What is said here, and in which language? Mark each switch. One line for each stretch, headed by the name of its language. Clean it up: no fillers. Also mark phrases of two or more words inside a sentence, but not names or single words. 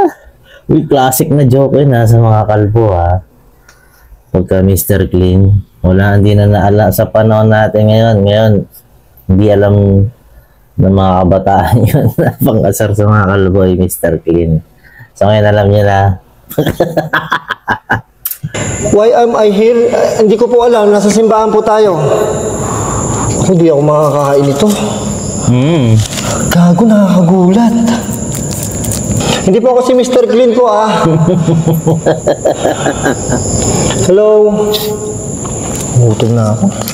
Filipino: Uy, classic na joke yun ha, sa mga kalbo ha. Pagka Mr. Clean, wala, hindi na naala sa panahon natin ngayon, hindi alam ng mga kabataan yun na pang-asar sa mga kalbo ay Mr. Clean. So ngayon alam niyo na.
English: Why am I here?
Filipino: Hindi ko po alam, nasa simbahan po tayo. Hindi ako makakain ito. Gago, nakakagulat. Hindi po ako si Mr. Clean po ah. Hello. Gutom na ako.